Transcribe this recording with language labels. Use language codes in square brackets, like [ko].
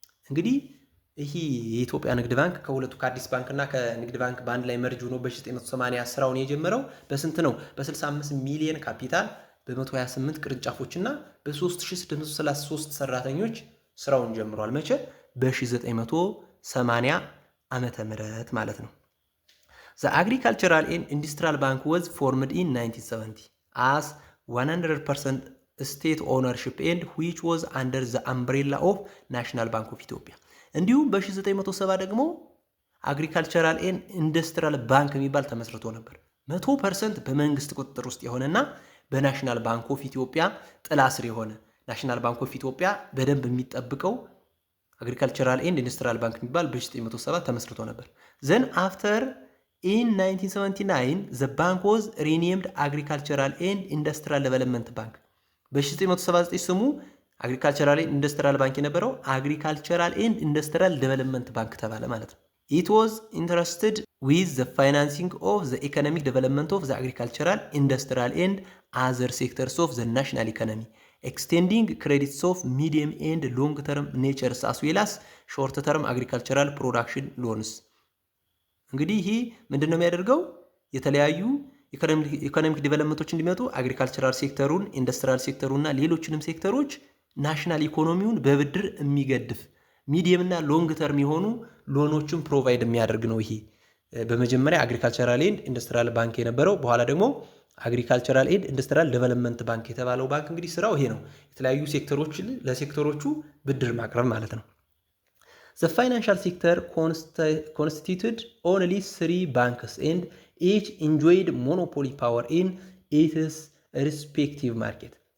[am] እንግዲህ ይሄ የኢትዮጵያ ንግድ ባንክ ከሁለቱ ከአዲስ ባንክ እና ከንግድ ባንክ በአንድ ላይ መርጅ ሆኖ በ1980 ስራውን የጀመረው በስንት ነው? በ65 ሚሊዮን ካፒታል በ128 ቅርንጫፎችና በ3633 ሰራተኞች ስራውን ጀምሯል። መቼ? በ1980 ዓመተ ምህረት ማለት ነው። [en] The Agricultural and Industrial Bank was formed in 1970 as 100% state ownership and which was under the umbrella of National Bank of Ethiopia. [am] እንዲሁም በ1970 ደግሞ አግሪካልቸራል ኤንድ ኢንዱስትሪያል ባንክ የሚባል ተመስርቶ ነበር። 100% በመንግስት ቁጥጥር ውስጥ የሆነና በናሽናል ባንክ ኦፍ ኢትዮጵያ ጥላ ስር የሆነ ናሽናል ባንክ ኦፍ ኢትዮጵያ በደንብ የሚጠብቀው አግሪካልቸራል ኤንድ ኢንዱስትሪያል ባንክ የሚባል በ1970 ተመስርቶ ነበር። [en] ዘን አፍተር in 1979 the bank was renamed Agricultural and Industrial Development Bank. [am] በ1979 ስሙ አግሪካልቸራል ኤንድ ኢንዱስትሪያል ባንክ የነበረው አግሪካልቸራል ኤንድ ኢንዱስትሪያል ዴቨሎፕመንት ባንክ ተባለ ማለት ነው። [en] It was interested with the financing of the economic development of the agricultural, industrial and other sectors of the national economy, extending credits of medium and long term natures as well as short term agricultural production loans. [am] እንግዲህ ይሄ ምንድነው የሚያደርገው? የተለያዩ ኢኮኖሚክ ዲቨሎፕመንቶች እንዲመጡ አግሪካልቸራል ሴክተሩን፣ ኢንዱስትሪያል ሴክተሩና ሌሎችንም ሴክተሮች ናሽናል ኢኮኖሚውን በብድር የሚገድፍ ሚዲየም እና ሎንግ ተርም የሆኑ ሎኖችን ፕሮቫይድ የሚያደርግ ነው። ይሄ በመጀመሪያ አግሪካልቸራል ኤንድ ኢንዱስትሪያል ባንክ የነበረው በኋላ ደግሞ አግሪካልቸራል ኤንድ ኢንዱስትሪያል ዴቨሎፕመንት ባንክ የተባለው ባንክ እንግዲህ ስራው ይሄ ነው። የተለያዩ ሴክተሮችን ለሴክተሮቹ ብድር ማቅረብ ማለት ነው። [en] The financial sector constituted only 3 banks and each enjoyed monopoly power in its respective market.